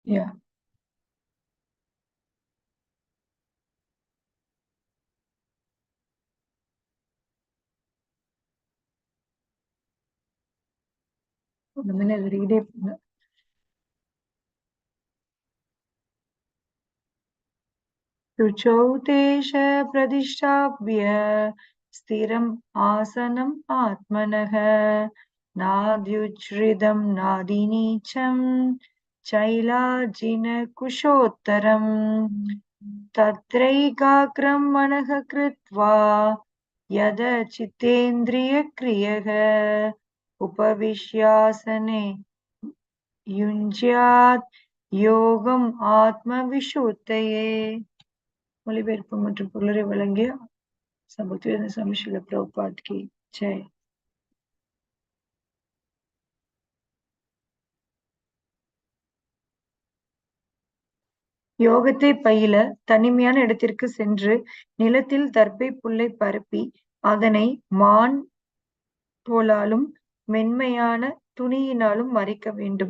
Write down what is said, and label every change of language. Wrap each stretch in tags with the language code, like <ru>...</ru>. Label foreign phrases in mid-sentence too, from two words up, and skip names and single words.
<en>Yeah. The minute read it.</en> <sa>शुचौतेश प्रतिष्ठाप्य स्थिरम् आसनम् आत्मनः नाद्युच्छ्रितं नादिनीचं चैलाजिनकुशोत्तरम् तत्रैकाग्रं मनः कृत्वा यदचितेन्द्रियक्रियः उपविश्यासने युञ्ज्यात् योगम् आत्म विशुद्धये.</sa> <ta>மொழிபெயர்ப்பு மற்றும் பொருளை வழங்கிய சம்பத்வேத சுவாமி ஸ்ரீல பிரபுபாத்</ta> <hi>की जय.</hi> <ta>யோகத்தை பயில தனிமையான இடத்திற்கு சென்று நிலத்தில் தர்பை புல்லை பரப்பி அதனை மான் தோலாலும் மென்மையான துணியினாலும் மறைக்க வேண்டும்.</ta>